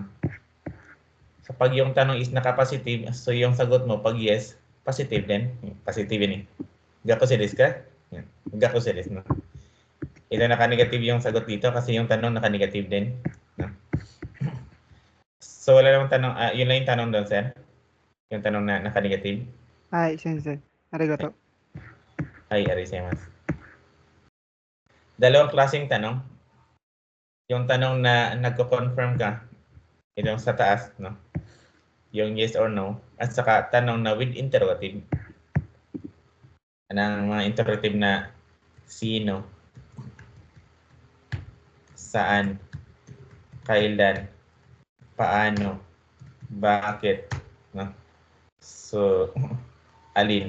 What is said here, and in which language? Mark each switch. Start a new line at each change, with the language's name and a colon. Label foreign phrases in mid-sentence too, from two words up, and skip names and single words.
Filipino: So, pag yung tanong is naka-positive, so yung sagot mo, pag yes, positive din. Positive yun
Japanese: Gako si desu ka? Gako si desu, no?
Filipino: Ito naka-negative yung sagot dito kasi yung tanong naka-negative din. No? So, wala namang tanong, yun lang yung tanong doon, sir. Yung tanong na naka-negative. Ay,
Japanese: sensei. Arigato. Ay, arigatou.
Filipino: Dalawang klaseng tanong. Yung tanong na nagko-confirm ka, yung sa taas, no? Yung
English: yes or no,
Filipino: at saka tanong na
English: with interrogative.
Filipino: Anong mga interrogative na sino, saan, kailan, paano, bakit, no? So, alin?